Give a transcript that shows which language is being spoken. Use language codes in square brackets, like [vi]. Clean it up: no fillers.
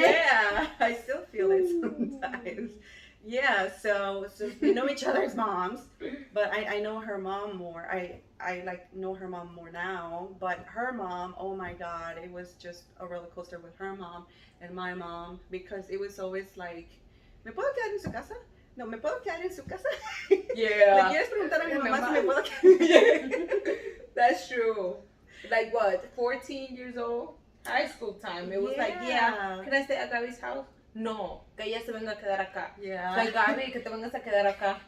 [en] Yeah, I still feel it sometimes. Yeah, so we know each other's moms, but I know her mom more. I like know her mom more now, but her mom, oh my God, it was just a roller coaster with her mom and my mom, because it was always like, [es] ¿me puedo quedar en su casa? No, ¿me puedo quedar en su casa? [en] Yeah. [es] ¿Le quieres preguntar a mi mamá si me puedo quedar? [en] That's true. Like what, 14 years old? High school time. It was like, yeah, can I stay at Gaby's house? [es] No, que ella se venga a quedar acá. [en] Yeah. [es] Like, Gaby, que te vengas a quedar acá.